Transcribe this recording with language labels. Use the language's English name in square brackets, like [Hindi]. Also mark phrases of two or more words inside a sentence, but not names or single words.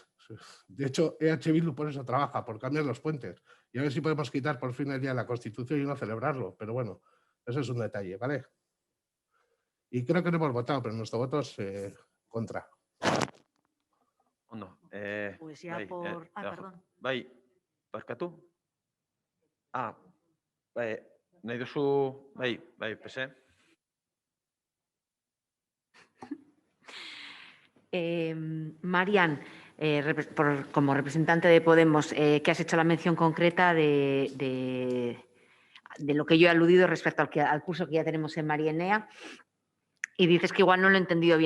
[Spanish] De hecho, EH Bildu por eso trabaja, por cambiar los puentes. Y a ver si podemos quitar por fin el día de la Constitución y no celebrarlo. Pero bueno, eso es un detalle, ¿vale? Y creo que no hemos votado, pero nuestro voto es contra. [Basque] Ondo. [Spanish] Pues ya por... perdón. [Basque] Bai, barkatu? Nahi duzu... Bai, pese. [Spanish] Marian, como representante de Podemos, que has hecho la mención concreta de lo que yo he aludido respecto al curso que ya tenemos en Marienea, y dices que igual no lo he entendido bien.